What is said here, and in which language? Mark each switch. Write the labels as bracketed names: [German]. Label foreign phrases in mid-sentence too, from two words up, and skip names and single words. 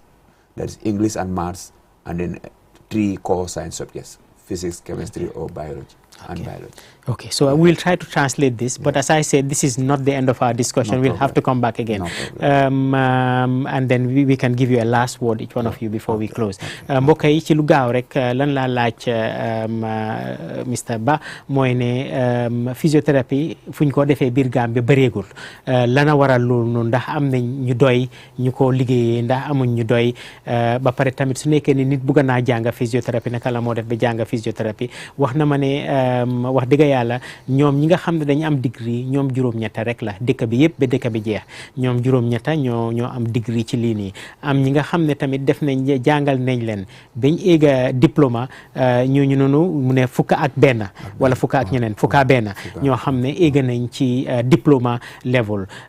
[English] That is English and Maths, and then 3 core science subjects, physics, chemistry, or biology. And biology. Okay, so we'll try to translate this, but as I said, this is not the end of our discussion. We'll have to come back again. And then we can give you a last word, each one of you, before we close. [Wolof] Mbokk yi ci lu gaaw rek lan laa laaj Mr. Ba mooy ne physiothérapie fu ñu ko defee biir Gambia bëreegul lana waral loolu noonu ndax am nañ ñu doy ñu ko liggéeyee ndax amuñ ñu doy ba pare tamit su nekkee ni nit bëgg naa jàng physiothérapie naka la moo def ba jàng physiothérapie wax na ma ne wax dëgg yàlla ñoom ñi nga xam ne dañu am degree ñoom juróom-ñetta rek la dëkk bi yëpp ba dëkk bi jeex ñoom juróom-ñetta ñoo am degree ci lii nii am ñi nga xam ne tamit def nañ jàngal nañ leen bañ éega diplôme ñooñu noonu mu ne fukk ak benn wala fukk ak ñeneen fukk ak benn ñoo xam ne éega nañ ci diplôme level